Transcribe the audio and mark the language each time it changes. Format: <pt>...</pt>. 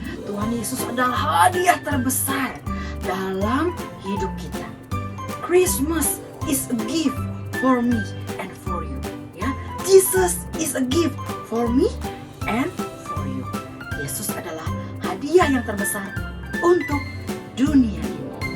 <id>Tuhan Yesus adalah hadiah terbesar dalam hidup kita.</id> <en>Christmas is a gift for me and for you. Ya, Jesus is a gift for me and for you.</en> <id>Yesus adalah hadiah yang terbesar untuk dunia ini.</id>